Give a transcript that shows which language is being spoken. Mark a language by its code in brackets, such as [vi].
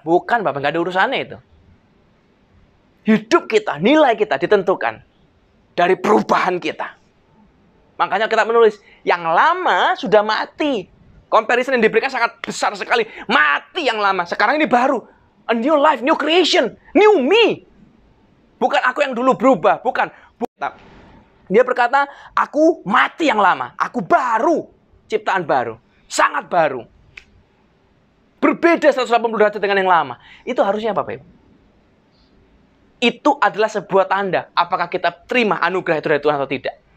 [id] Bukan, Bapak, nggak ada urusannya itu. Hidup kita, nilai kita ditentukan dari perubahan kita. Makanya kita menulis, yang lama sudah mati. Comparison yang diberikan sangat besar sekali. Mati yang lama, sekarang ini baru. [en] A new life, new creation, new me. [id] Bukan aku yang dulu berubah, bukan. Dia berkata, aku mati yang lama, aku baru, ciptaan baru, sangat baru. Berbeda 180 derajat dengan yang lama. Itu harusnya Bapak Ibu. Itu adalah sebuah tanda apakah kita terima anugerah itu dari Tuhan atau tidak.